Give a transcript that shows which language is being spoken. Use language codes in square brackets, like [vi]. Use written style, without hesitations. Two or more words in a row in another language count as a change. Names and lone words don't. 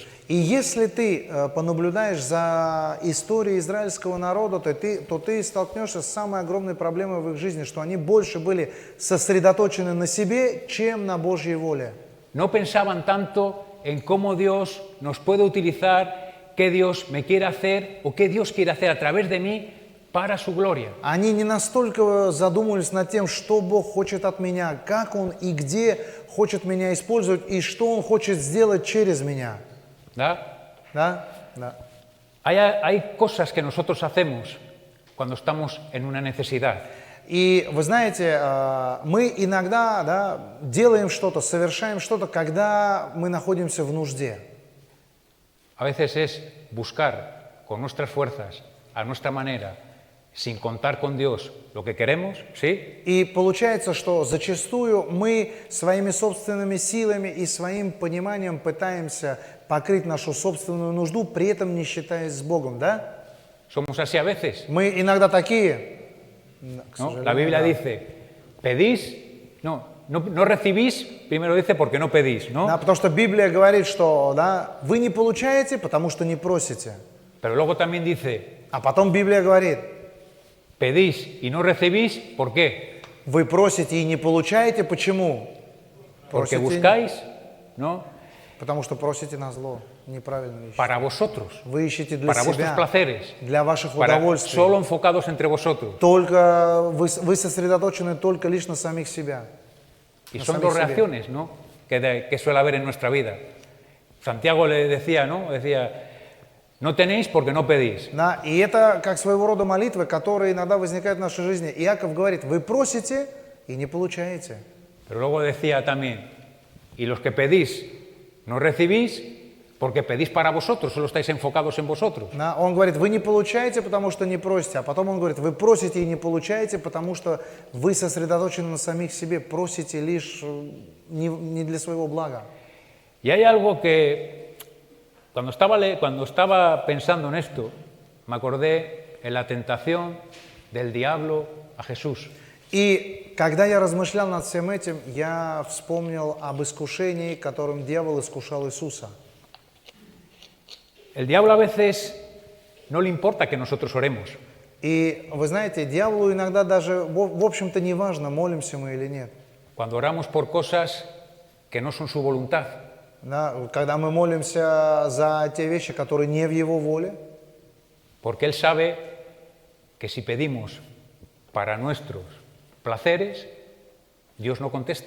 [ru] И если ты понаблюдаешь за историей израильского народа, то ты столкнешься с самой огромной проблемой в их жизни, что они больше были сосредоточены на себе, чем на Божьей воле. [es] No pensaban tanto en cómo Dios nos puede utilizar, qué Dios me quiere hacer o qué Dios quiere hacer a través de mí para su gloria. [ru] Они не настолько задумывались над тем, что Бог хочет от меня, как Он и где хочет меня использовать, и что Он хочет сделать через меня. ¿Da? Да? Да. [es] Hay cosas que nosotros hacemos cuando estamos en una necesidad. [ru] И вы знаете, мы иногда делаем что-то, совершаем что-то, когда мы находимся в нужде. [es] A veces es buscar con nuestras fuerzas, a nuestra manera, sin contar con Dios lo que queremos, ¿sí? [ru] И получается, что зачастую мы своими собственными силами и своим пониманием пытаемся покрыть нашу собственную нужду, при этом не считаясь с Богом, да? [es] Somos así a veces, [ru] Мы иногда такие. К [es] ¿no? [ru] сожалению, [es] La Biblia [ru] да. [es] dice, pedís, no recibís, primero dice porque no pedís, ¿no? [ru] Да, потому что Библия говорит, что да, вы не получаете, потому что не просите. [es] Pero luego también dice, [ru] А потом Библия говорит, [es] pedís y no recibís, ¿por qué? [ru] вы просите и не получаете, почему? [es] Porque [ru] Просите, [es] buscáis, ¿no? [ru] потому что просите на зло, неправильную вещь. [es] Para vosotros, [ru] Вы ищете для [es] para vuestros [ru] себя, [es] placeres, [ru] для ваших [es] para [ru] удовольствий. [es] solo enfocados entre vosotros. [ru] Только вы сосредоточены только лишь на самих себя. [es] Y No son sabéis dos si bien. reacciones, ¿no? Que suele haber en nuestra vida. Santiago le decía, ¿no? Decía, no tenéis porque no pedís. [ru] Да, и это как своего рода молитвы, которые иногда возникают в нашей жизни. Иаков говорит, вы просите и не получаете. [es] Pero luego decía también, y los que pedís no recibís porque pedís para vosotros, solo estáis enfocados en vosotros. [ru] Да, он говорит, вы не получаете, потому что не просите. А потом он говорит, вы просите и не получаете, потому что вы сосредоточены на самих себе, просите лишь не для своего блага. [es] Y hay algo que, cuando estaba pensando en esto, me acordé en la tentación del diablo a Jesús. [ru] И когда я размышлял над всем этим, я вспомнил об искушении, которым дьявол искушал Иисуса. [es] El diablo a veces no le importa que nosotros oremos. [ru] И вы знаете, дьяволу иногда даже, в общем-то, не важно, молимся мы или нет. [es] Cuando oramos por cosas que no son su voluntad. [ru] Да, когда мы молимся за те вещи, которые не в Его воле, [es] Porque Él sabe que si pedimos para nuestros placeres, Dios no contesta.